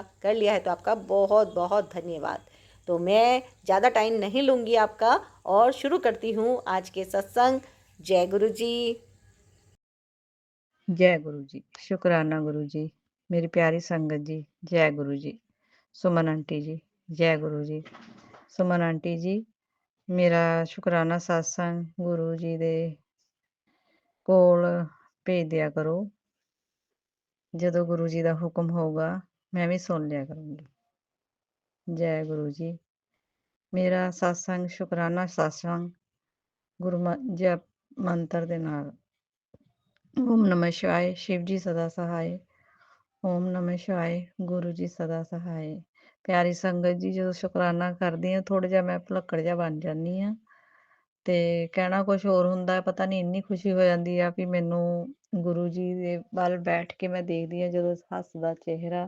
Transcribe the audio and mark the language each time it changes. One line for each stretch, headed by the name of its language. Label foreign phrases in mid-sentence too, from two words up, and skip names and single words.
Hindi: कर लिया है तो आपका बहुत बहुत धन्यवाद। तो मैं ज़्यादा टाइम नहीं लूँगी आपका और शुरू करती हूँ आज के सत्संग। जय गुरु जी। जय गुरु जी। शुक्राना गुरु जी। मेरी प्यारी संगत जी, जय गुरु जी। सुमन आंटी जी, जय गुरु जी। सुमन आंटी जी, मेरा शुकराना सत्संग गुरु जी
Punjabi: ਦੇ ਕੋਲ ਭੇਜ ਦਿਆ ਕਰੋ। ਜਦੋਂ ਗੁਰੂ ਜੀ ਦਾ ਹੁਕਮ ਹੋਊਗਾ ਮੈਂ ਵੀ ਸੁਣ ਲਿਆ ਕਰੂੰਗੀ। ਜੈ ਗੁਰੂ ਜੀ। ਮੇਰਾ ਸਤਸੰਗ ਸ਼ੁਕਰਾਨਾ ਸਤਸੰਗ ਗੁਰੂ ਜਪ ਮੰਤਰ ਦੇ ਨਾਲ।
Hindi: ओम नमः शिवाय, शिव जी सदा सहाय। ओम नमः शिवाय, गुरु जी सदा सहाय।
Punjabi: ਪਿਆਰੀ ਸੰਗਤ ਜੀ, ਜਦੋਂ ਸ਼ੁਕਰਾਨਾ ਕਰਦੀ ਹਾਂ ਥੋੜਾ ਜਿਹਾ ਮੈਂ ਭੁਲੱਕੜ ਜਿਹਾ ਬਣ ਜਾਂਦੀ ਹਾਂ ਤੇ ਕਹਿਣਾ ਕੁਝ ਹੋਰ ਹੁੰਦਾ, ਪਤਾ ਨਹੀਂ ਇੰਨੀ ਖੁਸ਼ੀ ਹੋ ਜਾਂਦੀ ਆ ਵੀ ਮੈਨੂੰ ਗੁਰੂ ਜੀ ਦੇ ਵੱਲ ਬੈਠ ਕੇ ਮੈਂ ਦੇਖਦੀ ਹਾਂ ਜਦੋਂ ਹੱਸਦਾ ਚਿਹਰਾ।